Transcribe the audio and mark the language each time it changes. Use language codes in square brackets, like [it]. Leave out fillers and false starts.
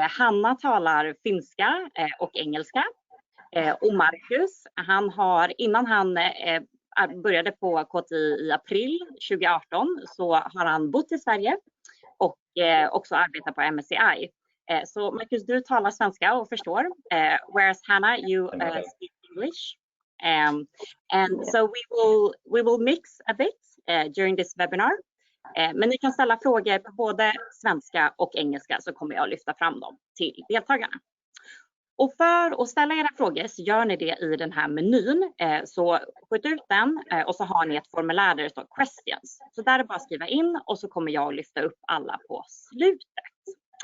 [sv] Hanna talar finska och engelska. Och Markus, han har innan han började på KTI i april 2018 så har han bott i Sverige och också arbetat på MSCI. Så Markus, du talar svenska och förstår, [en] whereas Hanna, you speak English. And so we will mix a bit during this webinar. [sv] Men ni kan ställa frågor på både svenska och engelska så kommer jag att lyfta fram dem till deltagarna. Och för att ställa era frågor så gör ni det i den här menyn. Så skjut ut den och så har ni ett formulär där det står questions. Så där är det bara att skriva in och så kommer jag att lyfta upp alla på slutet.